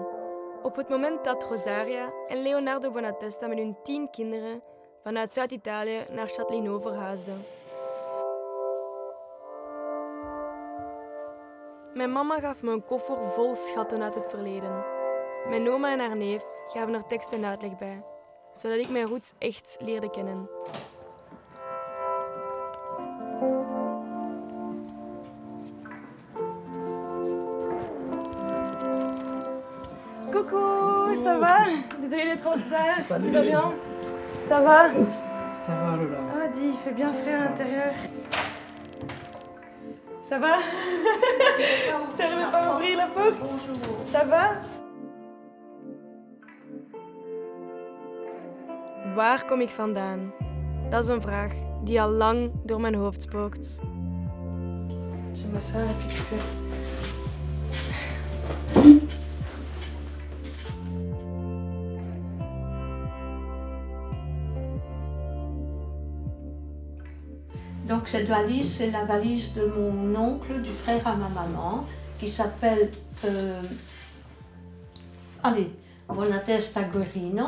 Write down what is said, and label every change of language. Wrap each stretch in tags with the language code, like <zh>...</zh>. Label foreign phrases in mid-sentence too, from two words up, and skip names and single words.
<nl>Op het moment dat Rosaria en Leonardo Bonatesta met hun 10 kinderen vanuit Zuid-Italië naar Châtellerault verhuisden. Mijn mama gaf me een koffer vol schatten uit het verleden. Mijn oma en haar neef gaven er tekst en uitleg bij, zodat ik mijn roots echt leerde kennen.</nl> <fr>Coucou, ça va? Désolée d'être en retard. Salut. Tu vas bien? Ça va? Ça va, Lola. Ah, dis, il fait bien frais à l'intérieur. Ça va? T'arrives pas à ouvrir la porte? Bonjour. Ça va?</fr> <nl>Waar kom ik vandaan? Dat is een vraag die al lang door mijn hoofd spookt.</nl> <fr>Je m'assois un petit peu. Donc cette valise, c'est la valise de mon oncle, du frère à ma maman, qui s'appelle Bonatesta Guerrino.</fr>